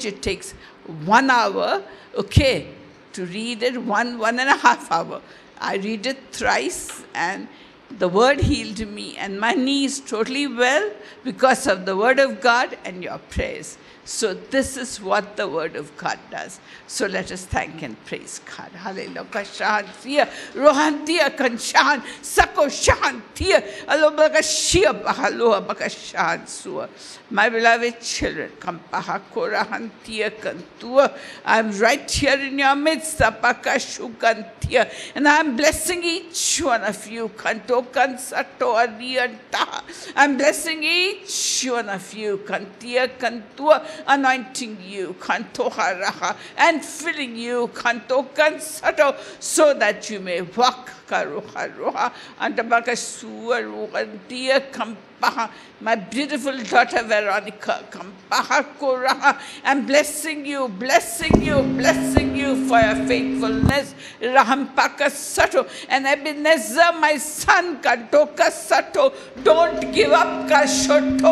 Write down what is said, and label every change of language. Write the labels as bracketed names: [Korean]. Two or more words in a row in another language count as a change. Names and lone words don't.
[English] It takes 1 hour, okay, to read it, 1.5 hours. I read it thrice, and the word healed me, and my knee is totally well because of the Word of God and your prayers. So this is what the Word of God does. So let us thank and praise God. Hallelujah. Rohantia kanshan sako shantia alobagashia bahaloa bagashan sua. My beloved children, kampahakorahantia kantua. I'm right here in your midst, apakashukantia, and I'm blessing each one of you. Kantokan sato adianta. I'm blessing each one of you. Kantia kantua. Anointing you, kantoharaha, and filling you, kantokan sato, so that you may walk karoha roha andabakasua rugantia kampaha. My beautiful daughter Veronica, kampaha koraha. I'm blessing you for your faithfulness. Rahampaka sato, and Ebenezer, my son, kantoka sato. Don't give up, kashoto.